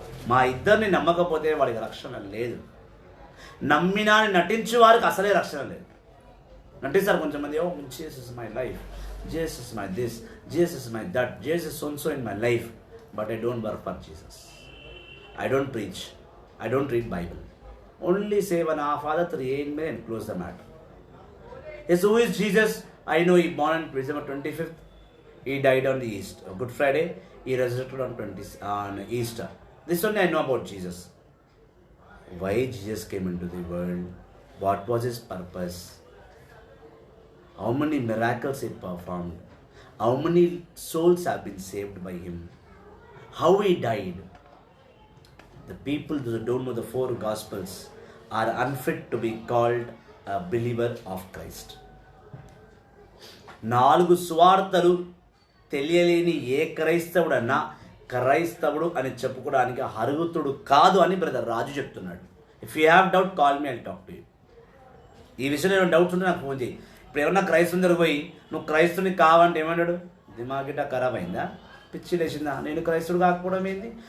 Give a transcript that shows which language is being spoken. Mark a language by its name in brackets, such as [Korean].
[Telugu] మా ఇద్దరిని నమ్మకపోతే వాడికి రక్షణ లేదు. నమ్మినా నటించే వారికి అసలే రక్షణ లేదు. నటిస్తారు కొంచెంమంది, [English] Oh Jesus is my life, Jesus is my this, Jesus is my that, Jesus so in my life, but I don't work for Jesus. I don't preach. I don't read Bible. Only say one half Father 3 Amen and close the matter. Yes, who is Jesus? I know he born on December 25th. He died on the East. Good Friday. He resurrected on Easter. This only I know about Jesus. Why Jesus came into the world? What was his purpose? How many miracles he performed? How many souls have been saved by him? How he died? The people who don't know the 4 Gospels are unfit to be called a believer of Christ. [Telugu] 4 సువార్తలు తెలియలేని ఏ క్రైస్తవుడన్నా క్రైస్తవుడు అని చెప్పుకోవడానికి అర్హుతుడు కాదు అని brother రాజు చెప్తున్నాడు. [English] If you have doubt call me, I talk to you. [Telugu] ఈ విషయంలో ఏమైనా డౌట్స్ ఉంటే నాకు ఫోన్ చేయి. ఇప్పుడు ఏమన్నా క్రైస్తవుని దగ్గర పోయి నువ్వు క్రైస్తవుని కావంటే ఏమన్నాడు? దిమాగిట ఖరాబ్ అయిందా, పిచ్చి లేచిందా, నేను క్రైస్తుడు కాకపోవడం ఏంది?